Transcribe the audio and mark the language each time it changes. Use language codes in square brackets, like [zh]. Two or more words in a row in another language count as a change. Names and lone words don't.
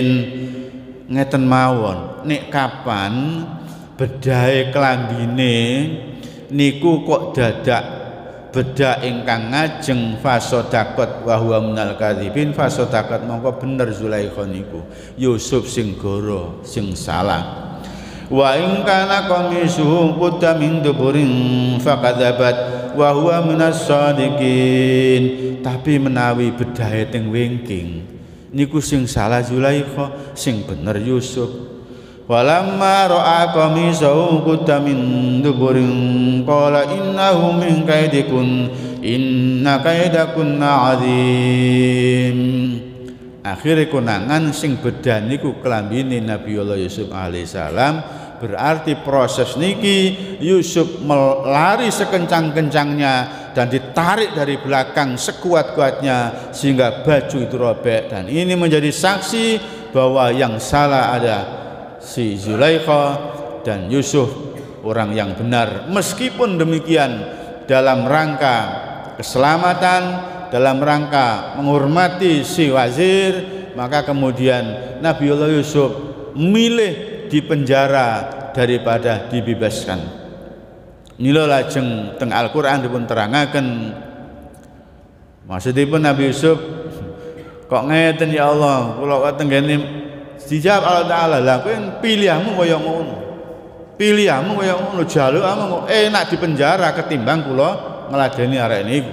[jv] Ngeten mawon, nek kapan bedahe klambine niku kok dadak bedak ingkang ngajeng [ar] فصدقت وهو من الكاذبين, [jv] fasadaqat mongko bener Zulaikha niku Yusuf sing goro sing salah. [ar] وإن كان قميصه قد من دبر فكذبت وهو من الصادقين. [jv] Tapi menawi bedahe teng wingking niku sing salah Zulaikha, sing bener Yusuf. [ar] فلما رأى قميصه قد من دبر قال إنه من كيدكن إن كيدكن عظيم. [jv] Akhire konangan sing beda niku klambine Nabiullah Yusuf alaihissalam. [id] Berarti proses niki Yusuf melari sekencang-kencangnya dan ditarik dari belakang sekuat-kuatnya sehingga baju itu robek, dan ini menjadi saksi bahwa yang salah ada si Zulaikha dan Yusuf orang yang benar. Meskipun demikian, dalam rangka keselamatan, dalam rangka menghormati si wazir, maka kemudian Nabiullah Yusuf milih di penjara daripada dibebaskan. [jv] Nila lajeng teng Al-Qur'an dipun terangaken maksudipun Nabi Yusuf kok ngeten ya Allah, kula tenggene dijawab Allah Taala, lah kowe pilihmu kaya ngono. Pilihmu kaya ngono, jalukmu enak di penjara ketimbang kula ngladeni arek niku.